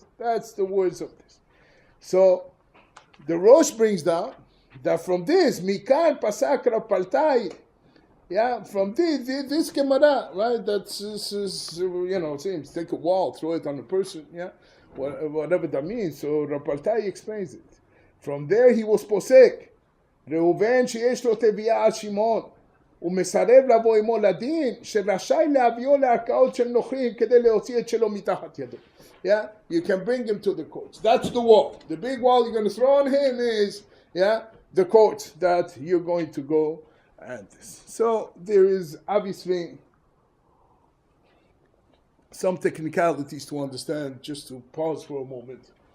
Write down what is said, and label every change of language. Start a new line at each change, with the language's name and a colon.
English: That's the words of this. So the Rosh brings down that from this,
Hebrew: Mikan Pasak Rapaltai,
English: from this Gemara, right? That's seems take a wall, throw it on a person, whatever that means. So Rapaltai explains it. From there he was posek.
Hebrew: Reuven sheyesh lo teviah al Shimon. ומסרב לבוא עמו לדין, שרשאי להביאו לערכאות של נוכרים כדי להוציא את שלו מתחת ידו.
English: You can bring him to the courts. That's the wall. The big wall you're going to throw on him is, the court that you're going to go and this. So there is obviously some technicalities to understand, just to pause for a moment.